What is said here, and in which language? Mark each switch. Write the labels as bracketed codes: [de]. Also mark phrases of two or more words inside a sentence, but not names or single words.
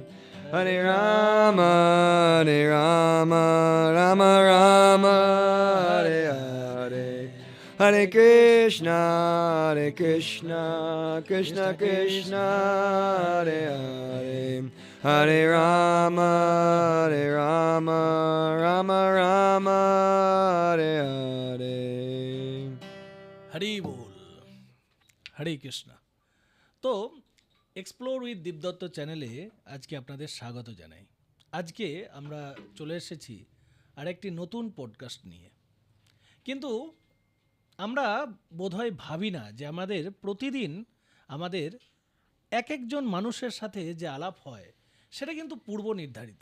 [sa] हरे राम, राम राम, हरे हरे. हरे कृष्ण, कृष्ण कृष्ण, हरे हरे. हरे राम, राम राम, हरे हरे. [bn] হরি বল, হরে কৃষ্ণ। তো এক্সপ্লোর উইথ দীপদত্ত চ্যানেলে আজকে আপনাদের স্বাগত জানাই। আজকে আমরা চলে এসেছি আরেকটি নতুন পডকাস্ট নিয়ে। কিন্তু আমরা বোধহয় ভাবি না যে আমাদের প্রতিদিন আমাদের এক একজন মানুষের সাথে যে আলাপ হয় সেটা কিন্তু পূর্ব নির্ধারিত।